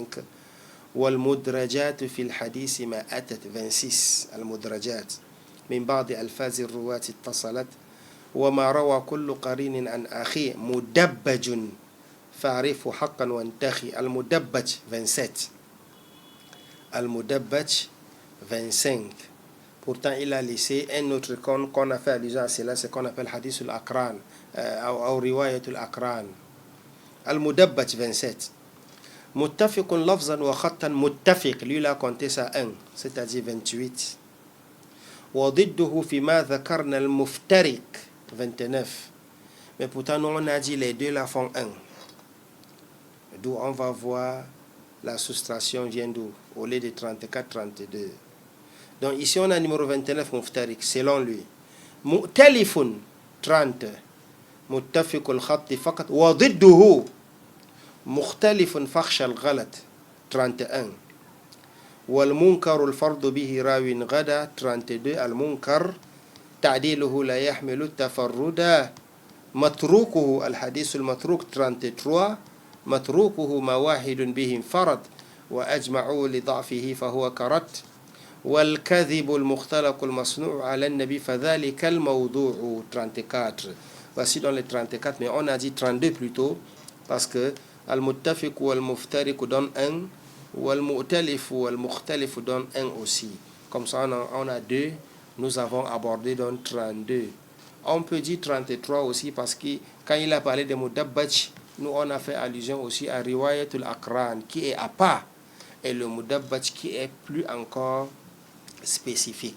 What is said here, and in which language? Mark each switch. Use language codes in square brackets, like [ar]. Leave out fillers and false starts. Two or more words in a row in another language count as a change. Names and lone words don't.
[ar] والمدرجات في الحديث ما أتت 26 المدرجات من بعض ألفاظ الرواة اتصلت. وما روى كل قرين عن أخيه مدبج فاعرفه حقا وانتخي المدبج 27. المدبج 25. [fr] Pourtant, il a laissé un autre qu'on a fait allusion à cela, c'est qu'on appelle [ar] حديث الأقران, [fr] ou [ar] رواية الأقران. المدبج 27. متفق لفظا وخطا متفق, [fr] lui il a compté ça 1, c'est-à-dire 28. [ar] وضده فيما ذكرنا المفترق 29. [fr] Mais pourtant, nous on a dit les deux là font 1. D'où on va voir la soustraction vient d'où, au lieu de 34, 32. Donc ici on a numéro 29 مفترق selon lui. [ar] مؤتلف 30. متفق الخط فقط. وضده مختلف فخش الغلط 31. والمنكر الفرد به راو غدا 32 المنكر تعديله لا يحمل التفردا متروكه الحديث المتروك 33 متروكه ما واحد به انفرد وأجمعوا لضعفه فهو كرت والكذب المختلق المصنوع على النبي فذلك الموضوع 34. [fr] Voici dans les 34, mais on a dit 32 plutôt parce que al-muttafiq ou al-muftariq donne 1 ou al-mu'talif ou al-mukhtalif donne 1 aussi. Comme ça on a 2, nous avons abordé dans 32. On peut dire 33 aussi parce que quand il a parlé de mudabbaj, nous on a fait allusion aussi à [ar] رواية الأقران [fr] qui est à part et le mudabbaj qui est plus encore spécifique.